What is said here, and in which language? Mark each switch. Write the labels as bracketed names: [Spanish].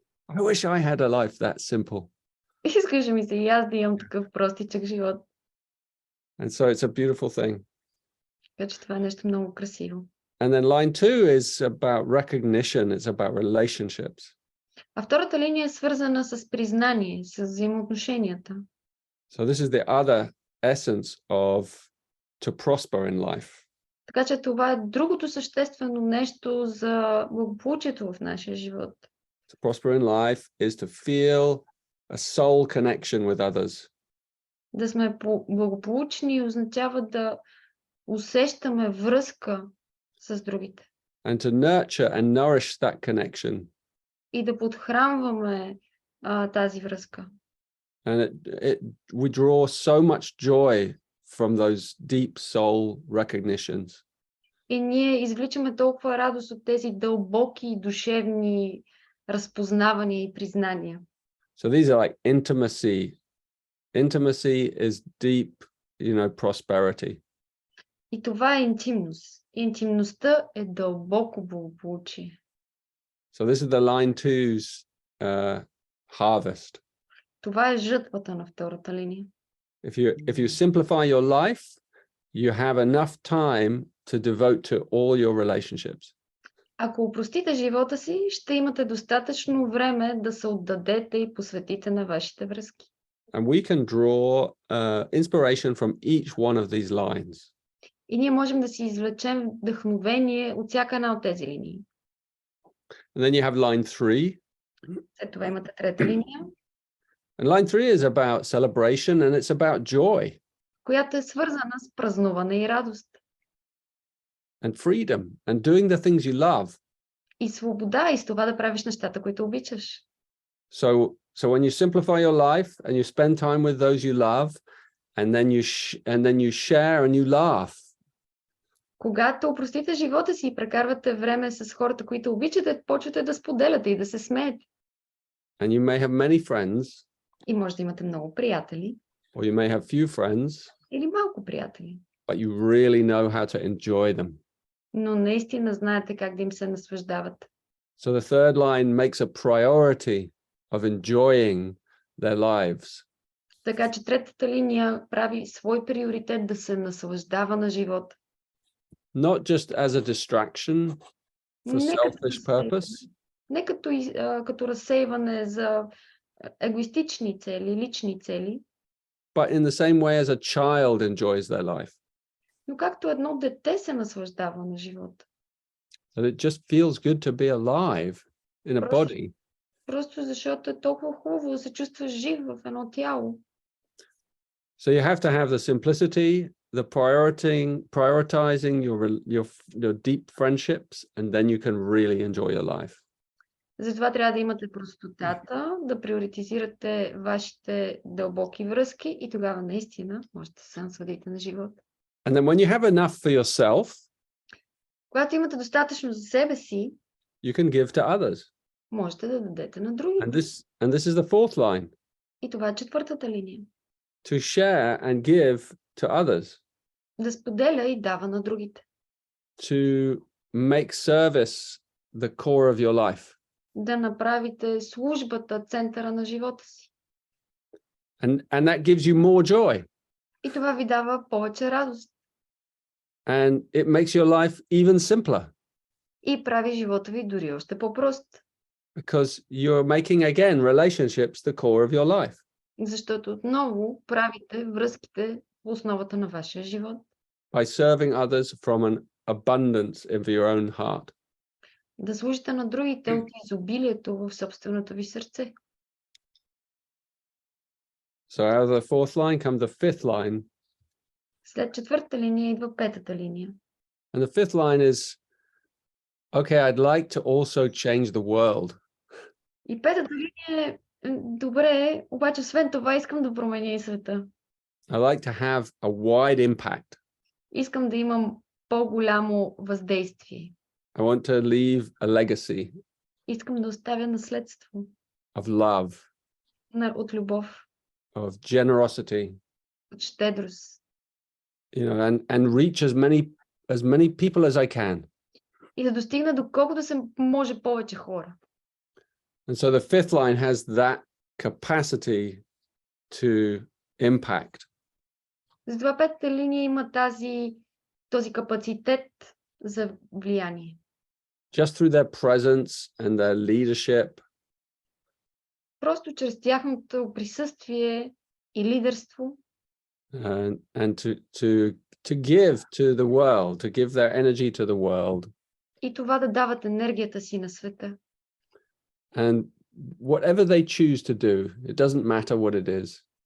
[English] I wish I had a life that simple. [Bulgarian] Искаше ми се и аз да имам такъв простичък живот. [English] And so it's a beautiful thing. [Bulgarian] Така че това е нещо много красиво. [English] And then line two is about recognition. It's about relationships. [Bulgarian] А втората линия е свързана с признание, с взаимоотношенията. [English] So this is the other essence of to prosper in life. [Bulgarian] Така че това е другото съществено нещо за благополучието в нашия живот. [English] To prosper in life is to feel a soul connection with others. [Bulgarian] Да сме благополучни означава да усещаме връзка с другите. [English] And to nurture and nourish that connection. [Bulgarian] И да подхранваме тази връзка. [English] And we draw so much joy from those deep soul recognitions. [Bulgarian] И ние извличаме толкова радост от тези дълбоки душевни разпознавания и признания. [English] So these are like intimacy. Intimacy is deep, prosperity. [Bulgarian] И това е интимност. Интимността е дълбоко благополучие. [English] So this is the line two's harvest. [Bulgarian] Това е жътвата на втората линия. [English] If you simplify your life, you have enough time to devote to all your relationships. [Bulgarian] Ако упростите живота си, ще имате достатъчно време да се отдадете и посветите на вашите връзки. [English] And we can draw inspiration from each one of these lines. [Bulgarian] И ние можем да си извлечем вдъхновение от всяка една от тези линии. [English] And then you have line three. [Bulgarian] След това имате трета линия, [English] And line three is about celebration and it's about joy [Bulgarian] която е свързана с празнуване и радост. [English] and freedom and doing the things you love. [Bulgarian] и свобода и с това да правиш нещата, които обичаш. [English] So when you simplify your life and you spend time with those you love, and then you share and you laugh. [Bulgarian] Когато опростите живота си и прекарвате време с хората, които обичате, почвате да споделяте и да се смеете. [English] And you may have many friends, [Bulgarian] И може да имате много приятели [English] or you may have few friends, [Bulgarian] или малко приятели, [English] but you really know how to enjoy them. [Bulgarian] но наистина знаете как да им се наслаждавате. [English] So the third line makes a priority of enjoying their lives. [Bulgarian] Така че третата линия прави свой приоритет да се наслаждава на живота. [English] Not just as a distraction for [Bulgarian] Не като [English] selfish purpose, [Bulgarian] Не като разсейване за егоистични цели, лични цели, [English] but in the same way as a child enjoys their life. [Bulgarian] но както едно дете се наслаждава на живота. [English] That it just feels good to be alive in a body. [Bulgarian] Просто защото е толкова хубаво да се чувстваш жив в едно тяло. [English] So you have to have the simplicity, the prioritizing your deep friendships, and then you can really enjoy your life. [Bulgarian] Затова трябва да имате простотата, да приоритизирате вашите дълбоки връзки и тогава наистина можете да се насладите на живота. [English] And then when you have enough for yourself, [Bulgarian] Когато имате достатъчно за себе си, [English] you can give to others. [Bulgarian] можете да дадете на други. [English] And this is the fourth line. [Bulgarian] И това е четвъртата линия. [English] To share and give to others. [Bulgarian] Да споделя и дава на другите. [English] To make service the core of your life. [Bulgarian] Да направите службата центъра на живота си. [English] And that gives you more joy. [Bulgarian] И това ви дава повече радост. [English] And it makes your life even simpler. [Bulgarian] И прави живота ви дори още по-прост. [English] Because you're making again relationships the core of your life. [Bulgarian] Защото отново правите връзките в основата на вашия живот. [English] By serving others from an abundance of your own heart. [Bulgarian] Да служите на другите от изобилието в собственото ви сърце. [English] So out of the fourth line comes the fifth line. [Bulgarian] След четвъртата линия идва петата линия. [English] And the fifth line is, okay, I'd like to also change the world. [Bulgarian] И петата линия е, добре, обаче освен това искам да променя и света. [English] I like to have a wide impact. [Bulgarian] Искам да имам по-голямо въздействие. [English] I want to leave a legacy [Bulgarian] Искам да оставя наследство [English] of love, [Bulgarian] от любов, [English] of generosity, [Bulgarian] от щедрост. [English] And reach as many people as I can. [Bulgarian] И да достигна доколкото се може повече хора. [English] And so the fifth line has that capacity to impact. [Bulgarian] Затова петата линия има този капацитет за влияние. [English] Just through their presence and their leadership. [Bulgarian] Просто чрез тяхното присъствие и лидерство. [English] And to give to the world, to give their energy to the world. [Bulgarian] И това да дават енергията си на света. [English] And whatever they choose to do, it doesn't matter what it is.